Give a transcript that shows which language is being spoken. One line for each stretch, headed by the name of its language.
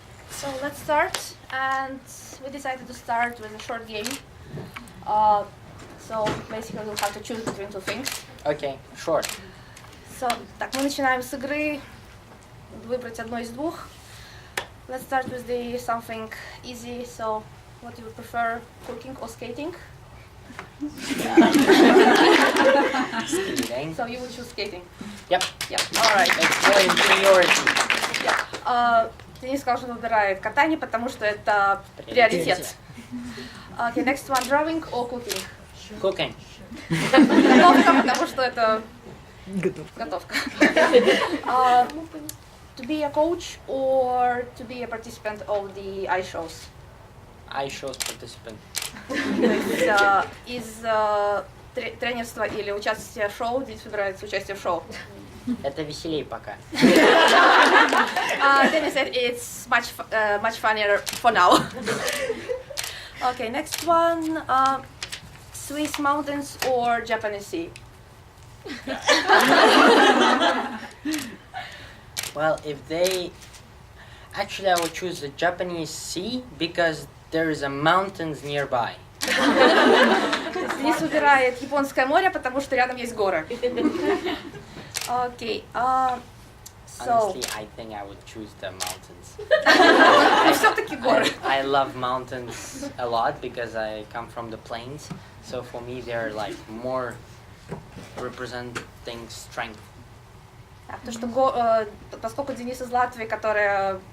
English: So let's start, and we decided to start with a short game. So basically we'll have to choose between two things. Okay, short.
Russian: So, так, мы начинаем с игры. Выбрать одно из двух.
English: Let's start with the something easy. So, what do you prefer, cooking or skating? Skating. So you would choose skating. Yep. Yeah. All right. It's more in priority. Yeah.
Russian: Денис сказал, что он выбирает катание, потому что это приоритет.
English: Okay, next one, drawing or cooking? Cooking.
Russian: Готовка, потому что это готовка.
English: To be a coach or to be a participant of the ice shows? Ice shows participant.
Russian: То есть из тренерства или участия в шоу, здесь выбирается участие в шоу. Это веселей пока.
English: Dennis said it's much funnier for now. Okay, next one, Swiss mountains or Japanese sea? Well, if they... Actually, I would choose the Japanese sea because there is a mountains nearby.
Russian: Денис выбирает Японское море, потому что рядом есть горы.
English: Okay, so... Honestly, I think I would choose the mountains.
Russian: Все-таки горы.
English: I love mountains a lot because I come from the plains. So for me, they're like more representing strength.
Russian: Потому что поскольку Денис из Латвии, которая...